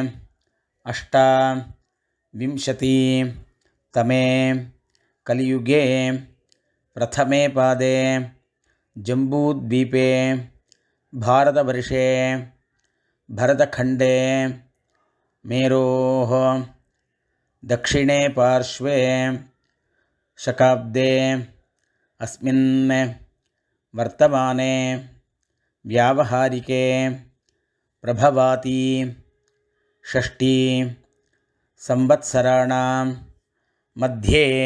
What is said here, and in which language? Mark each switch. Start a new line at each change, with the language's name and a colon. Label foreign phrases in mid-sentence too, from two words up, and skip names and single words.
Sanskrit: अष्टाविंशति तमे कलियुगे प्रथमे पादे जम्बूद्वीपे भारतवर्षे பரதखण्डे மேரோः दक्षिणे पार्श्वे शकाब्दे अस्मिन् वर्तमाने व्यावहारिके प्रभवाति षष्ठी संवत्सराणां मध्ये